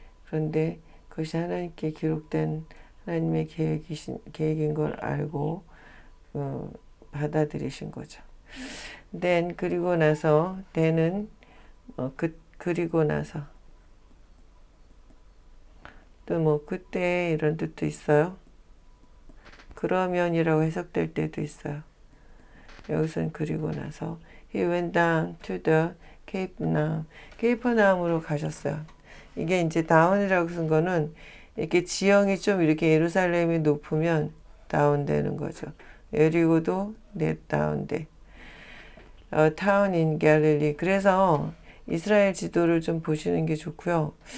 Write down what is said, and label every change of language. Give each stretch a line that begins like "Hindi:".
Korean: 그런데 그것이 하나님께 기록된 하나님의 계획인 걸 알고 받아들이신 거죠. then, 그리고 나서, then은 그리고 나서, 또 뭐 그때 이런 뜻도 있어요. 그러면이라고 해석될 때도 있어요.
English: 여기서는 그리고 나서 he went down to the Capernaum, 케이퍼나움으로 가셨어요.
Korean: 이게 이제 down이라고 쓴 거는 이렇게 지형이 좀 이렇게 예루살렘이 높으면 다운되는 거죠.
English: 여리고도 다운돼. town in Galilee.
Korean: 그래서 이스라엘 지도를 좀 보시는 게 좋고요.